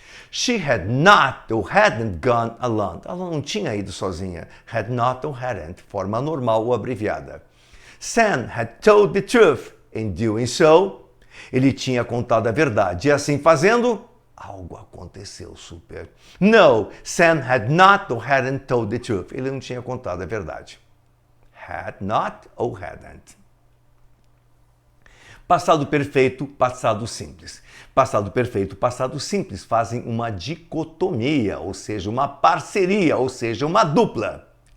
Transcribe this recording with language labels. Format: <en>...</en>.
<en>She had not or hadn't gone alone.</en> <pt>Ela não tinha ido sozinha.</pt> <en>Had not or hadn't,</en> <pt>forma normal ou abreviada.</pt> <en>Sam had told the truth. In doing so,</en> <pt>ele tinha contado a verdade. E assim fazendo, algo aconteceu, super.</pt> <en>No, Sam had not or hadn't told the truth.</en> <pt>Ele não tinha contado a verdade.</pt> <en>Had not or hadn't.</en> <pt>Passado perfeito, passado simples. Passado perfeito, passado simples fazem uma dicotomia, ou seja, uma parceria, ou seja, uma dupla.</pt>